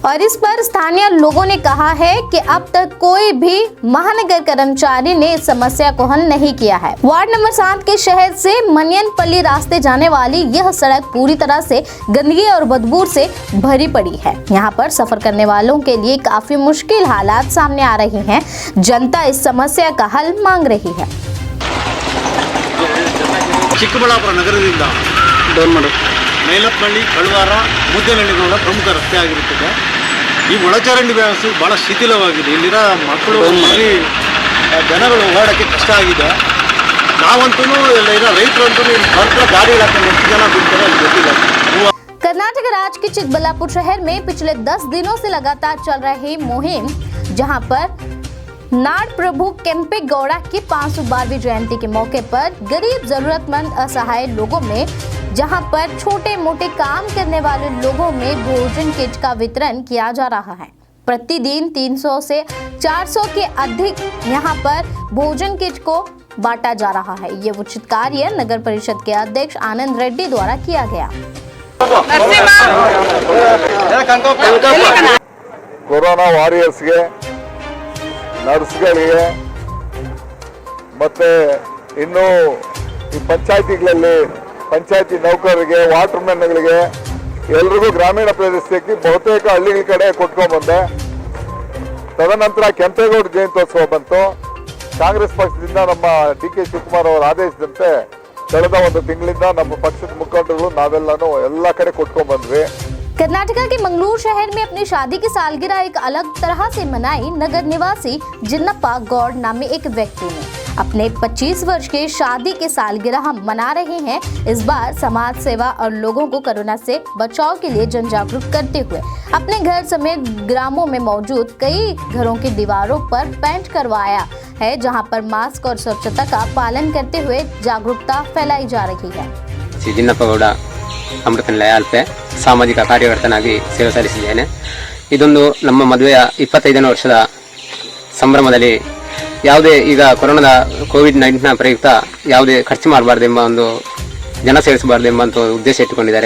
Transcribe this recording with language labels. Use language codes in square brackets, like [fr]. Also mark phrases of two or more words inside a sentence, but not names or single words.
[hi] और इस पर स्थानीय लोगों ने कहा है कि अब तक कोई भी महानगर कर्मचारी ने इस समस्या को हल नहीं किया है। वार्ड नंबर 7 के शहर से मनियनपल्ली रास्ते जाने वाली यह सड़क पूरी तरह से गंदगी और बदबू से भरी पड़ी है। यहाँ पर सफर करने वालों के लिए काफी मुश्किल हालात सामने आ रहे हैं। जनता इस समस्या का हल मांग रही है। [kn] ಚಿಕ್ಕಬಳ್ಳಾಪುರ ನಗರದಿಂದ ಮೈಲಪ್ಪನಹಳ್ಳಿ ಕಳವಾರ ಮುದ್ದೇನಹಳ್ಳಿಗಳ ಪ್ರಮುಖ ರಸ್ತೆ ಆಗಿರುತ್ತದೆ। ಈ ಒಳಚರಂಡಿ ವ್ಯವಸ್ಥೆ ಬಹಳ ಶಿಥಿಲವಾಗಿದೆ। ಇಲ್ಲಿರೋ ಮಕ್ಕಳು ಮರಿ ಜನಗಳು ಓಡಾಡಕ್ಕೆ ಕಷ್ಟ ಆಗಿದೆ। ನಾವಂತೂ ಇಲ್ಲಿರೋ ರೈತರಂತೂ ಬರ್ತಾ ಗಾಡಿ ಹಾಕೊಂಡು ಎಷ್ಟು ಜನ ಬಿಡ್ತಾರೆ ಅದು ಗೊತ್ತಿಲ್ಲ। [hi] कर्नाटक राज्य के चिकबल्लापुर शहर में पिछले 10 दिनों से लगातार चल रही मुहिम, जहां पर नाड़ प्रभु केम्पे गौड़ा की 512वीं जयंती के मौके पर गरीब जरूरतमंद असहाय लोगों में जहां पर छोटे मोटे काम करने वाले लोगों में भोजन किट का वितरण किया जा रहा है। प्रतिदिन 300 से 400 के अधिक यहां पर भोजन किट को बांटा जा रहा है। ये उचित कार्य नगर परिषद के अध्यक्ष आनंद रेड्डी द्वारा किया गया। [en] corona warriors, [kn] ನರ್ಸ್ಗಳಿಗೆ ಮತ್ತೆ ಇನ್ನು ಈ ಪಂಚಾಯತಿಗಳಲ್ಲಿ ಪಂಚಾಯತಿ ನೌಕರರಿಗೆ, ವಾಟರ್ಮೆನ್ಗಳಿಗೆ ಎಲ್ರಿಗೂ ಗ್ರಾಮೀಣ ಪ್ರದೇಶಕ್ಕೆ ಬಹುತೇಕ ಹಳ್ಳಿಗಳ ಕಡೆ ಕೊಟ್ಕೊಂಡ್ ಬಂದೆ. ತದನಂತರ ಕೆಂಪೇಗೌಡ ಜಯಂತ್ಯೋತ್ಸವ ಬಂತು. ಕಾಂಗ್ರೆಸ್ ಪಕ್ಷದಿಂದ ನಮ್ಮ ಡಿ ಕೆ ಶಿವಕುಮಾರ್ ಅವರ ಆದೇಶದಂತೆ ಕಳೆದ ಒಂದು ತಿಂಗಳಿಂದ ನಮ್ಮ ಪಕ್ಷದ ಮುಖಂಡರು ನಾವೆಲ್ಲನೂ ಎಲ್ಲ ಕಡೆ ಕೊಟ್ಕೊಂಡ್ ಬಂದ್ವಿ. [hi] कर्नाटका के मंगलूर शहर में अपनी शादी की सालगिरह एक अलग तरह से मनाई। नगर निवासी जिन्नप्पा गौड़ नामी एक व्यक्ति ने अपने 25 वर्ष के शादी की सालगिरह मना रहे हैं। इस बार समाज सेवा और लोगों को कोरोना से बचाव के लिए जन जागरूक करते हुए अपने घर समेत ग्रामों में मौजूद कई घरों की दीवारों पर पेंट करवाया है, जहां पर मास्क और स्वच्छता का पालन करते हुए जागरूकता फैलाई जा रही है। [kn] जिन्नप्पा गौड़ ಅಮೃತನಿಲಯ ಅಲ್ಪೆ ಸಾಮಾಜಿಕ ಕಾರ್ಯಕರ್ತನಾಗಿ ಸೇವೆ ಸಲ್ಲಿಸಿದ್ದೇನೆ. ಇದೊಂದು ನಮ್ಮ ಮದುವೆಯ 25ನೇ ವರ್ಷದ ಸಂಭ್ರಮದಲ್ಲಿ ಯಾವುದೇ ಈಗ ಕೊರೋನಾದ ಕೋವಿಡ್-19 ಪ್ರಯುಕ್ತ ಯಾವುದೇ ಖರ್ಚು ಮಾಡಬಾರ್ದೆಂಬ ಒಂದು ಜನ ಸೇರಿಸಬಾರ್ದೆಂಬ ಒಂದು ಉದ್ದೇಶ ಇಟ್ಟುಕೊಂಡಿದ್ದಾರೆ.